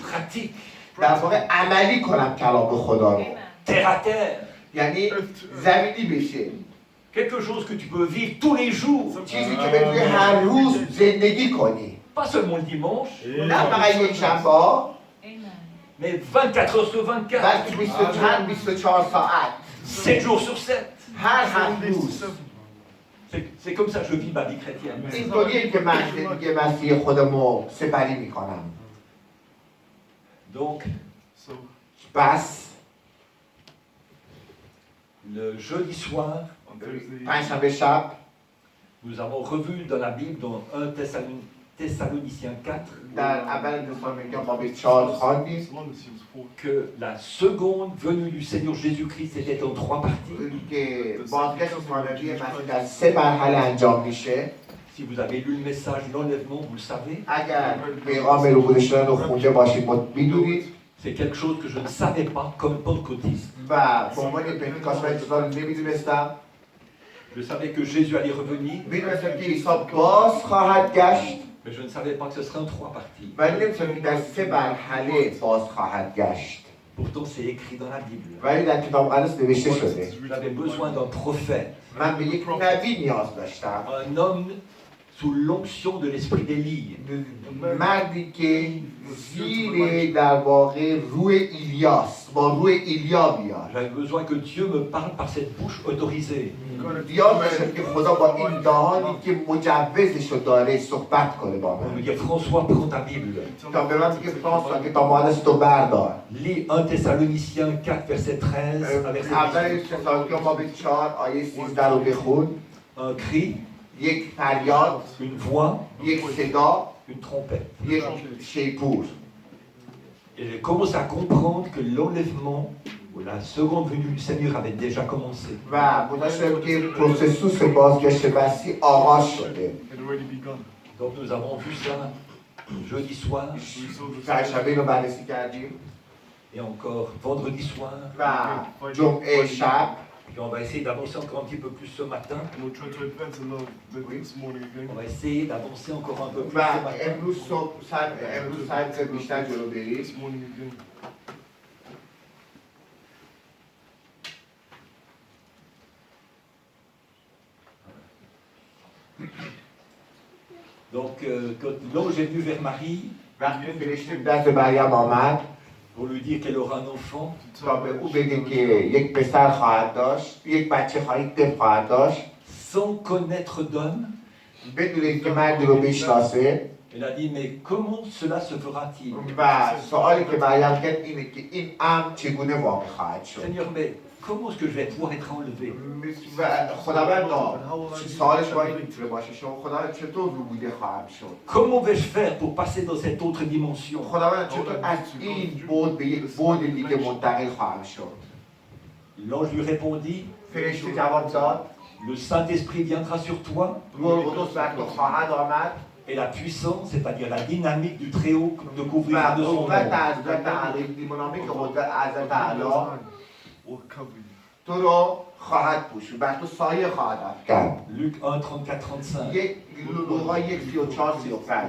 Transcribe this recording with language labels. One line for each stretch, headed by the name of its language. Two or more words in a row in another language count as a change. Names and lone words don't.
French: pratique,
Persian: در واقع عملی کنم کلام خدا رو.
French: terre à terre.
Persian: یعنی زمینی بشه.
French: Quelque chose que tu peux vivre tous les jours.
Persian: چیزی که بتونی هر روز زندگی کنی.
French: Pas seulement le dimanche,
Persian: نه فقط یک شنبه،
French: mais 24 heures sur 24,
Persian: بلکه 24 ساعت.
French: 7 jours sur 7.
Persian: هر روز.
French: C'est comme ça que je vis ma vie chrétienne.
Persian: اینطوریه که من زندگی مسیح خودمو سپری میکنم.
French: Donc,
Persian: بس
French: le jeudi soir,
Persian: پنجشنبه شب
French: nous avons revu dans la Bible, dans 1 Thessaloniciens 4,
Persian: در اول تسالونیکیان باب 4 خواندیم
French: que la seconde venue du Seigneur Jésus-Christ était en 3 parties.
Persian: که بازگشت ثانوی مسیح در 3 مرحله انجام میشه.
French: Si vous avez lu le message de l'enlèvement, vous le savez.
Persian: اگر پیغام روبوده شدن رو خونده باشید میدونید.
French: C'est quelque chose que je ne savais pas comme pentecôtiste.
Persian: و به عنوان پنتکاست من چیزا رو نمیدونستم.
French: Je savais que Jésus allait revenir,
Persian: میدونستم که عیسی باز خواهد گشت.
French: mais je ne savais pas que ce serait en 3 parties.
Persian: ولی نمیدونستم که در 3 مرحله باز خواهد گشت.
French: Pourtant, c'est écrit dans la Bible.
Persian: ولی در کتاب مقدس نوشته شده.
French: J'avais besoin d'un prophète,
Persian: من به یک نبی نیاز داشتم.
French: un homme sous l'onction de l'esprit d'Élie.
Persian: مردی که زیر در واقع روح ایلیاس با روح ایلیا بیاد.
French: J'avais besoin que Dieu me parle par cette bouche autorisée.
Persian: نیاز داشتم که خدا با این دهانی که مجوزشو داره صحبت کنه با
French: On me
Persian: من.
French: dit François, prends ta Bible.
Persian: تا به من میگه فرانسوا که تا مقدس تو بردار.
French: Lis 1 Thessaloniciens 4, verset 13 à verset
Persian: اول 18. تسالونیکیان باب 4 آیه 13 رو بخون.
French: Un cri,
Persian: یک فریاد،
French: une voix,
Persian: یک صدا،
French: une trompette.
Persian: یک شیپور.
French: Et j'ai commencé à comprendre que l'enlèvement ou la seconde venue du Seigneur avait déjà commencé.
Persian: و متوجه که پروسسوس بازگشت مسیح آغاز شده.
French: Donc nous avons vu ça jeudi soir
Persian: پنجشنبه رو بررسی کردیم
French: et encore vendredi soir.
Persian: و جمعه شب.
French: Puis on va essayer d'avancer encore un petit peu plus ce matin. On va essayer d'avancer encore un peu plus
Persian: و
French: ce matin.
Persian: امروز ساعت بیشتر جلو بریم.
French: Donc là où j'ai venu vers Marie
Persian: وقتی فرشته دست مریم آمد
French: pour lui dire qu'elle aura un enfant,
Persian: تا به او بگه که یک پسر خواهد داشت، یک بچه خواهد داشت،
French: sans connaître d'homme,
Persian: بدون اینکه مردی رو بشناسه.
French: elle a dit mais comment cela se fera-t-il?
Persian: و سوالی که مریم کرد اینه که این امر چگونه واقع خواهد شد.
French: Seigneur, mais comment est-ce que je vais pouvoir être enlevé?
Persian: و خداوندا سوالش باید میتونه باشه شما خداوند چطور روبوده خواهم شد؟
French: Comment vais-je faire pour passer dans cette autre dimension?
Persian: خداوند چطور از این بود به یک بود دیگه منتقل خواهم شد؟
French: L'ange lui répondit,
Persian: فرشته جواب داد
French: le Saint-Esprit viendra sur toi
Persian: روح قدس بر تو خواهد آمد
French: et la puissance, c'est-à-dire la dynamique du Très-Haut te
Persian: و
French: couvrira de son
Persian: قوت
French: nom.
Persian: حضرت علی دیمونامیک قدرت حضرت تعالی تو رو خواهد پوشید، بر تو سایه خواهد افکند.
French: Luc 1, 34-35.
Persian: یک لوقا 1:34-35.